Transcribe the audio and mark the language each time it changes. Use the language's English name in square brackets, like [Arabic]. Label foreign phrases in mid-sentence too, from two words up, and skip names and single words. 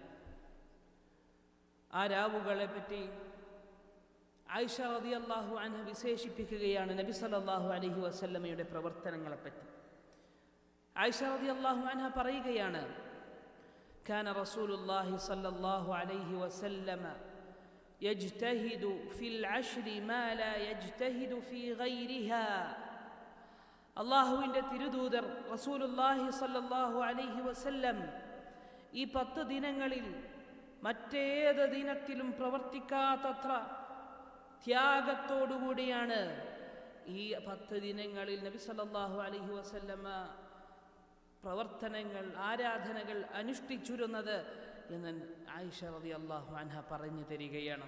[Malayalam] ആ രാവുകളെ പറ്റി ആയിഷ [Arabic] رضي الله عنها [Malayalam] വിശേഷിപ്പിക്കുകയാണ് നബി [Arabic] صلى الله عليه وسلم [Malayalam] പ്രവർത്തനങ്ങളെപ്പറ്റി. [Arabic] عائشة رضي الله عنها പറയുകയാണ്, كان رسول الله صلى الله عليه وسلم يجتهد في العشر ما لا يجتهد في غيرها. [Malayalam] അള്ളാഹുവിൻ്റെ തിരുദൂതർ [Arabic] رسول الله صلى الله عليه وسلم [Malayalam] ഈ 10 ദിനങ്ങളിൽ മറ്റേത് ദിനത്തിലും പ്രവർത്തിക്കാത്തത്ര ത്യാഗത്തോടുകൂടിയാണ് ഈ 10 ദിനങ്ങളിൽ നബി [Arabic] صلى الله عليه وسلم [Malayalam] പ്രവർത്തനങ്ങൾ, ആരാധനകൾ അനുഷ്ഠിച്ചിരുന്നത് എന്ന് ആയിഷ [Arabic] رضي الله عنها [Malayalam] പറഞ്ഞു തരികയാണ്.